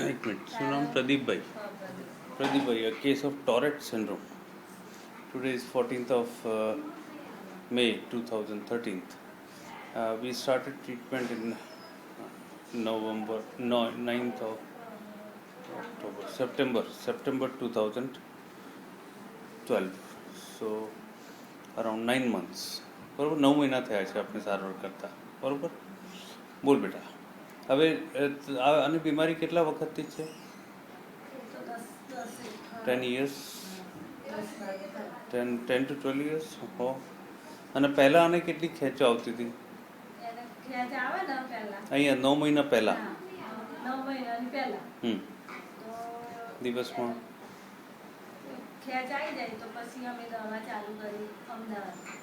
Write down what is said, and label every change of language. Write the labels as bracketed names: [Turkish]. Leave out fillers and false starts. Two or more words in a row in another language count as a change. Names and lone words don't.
[English] treatment. [Gujarati] શું નામ? પ્રદીપભાઈ. પ્રદીપભાઈ, [English] a case of Tourette syndrome. Today is 14th of May 2013. We started treatment in November, no, 9th of October, September 2012. So around 9 months. [Gujarati] બરાબર, 9 મહિના થયા છે આપણે સારવાર કરતા. બરાબર, બોલ બેટા. હવે આની બીમારી કેટલા વખતથી છે? [English] 10 years, 10 to 12 years. [Gujarati] હો. અને પહેલાં આને કેટલી ખેંચો આવતી હતી? અહીંયા 9 મહિના પહેલાં. દિવસમાં ખેંચ આવી જાય તો પછી અમે દવા ચાલુ કરી અમદાવાદ.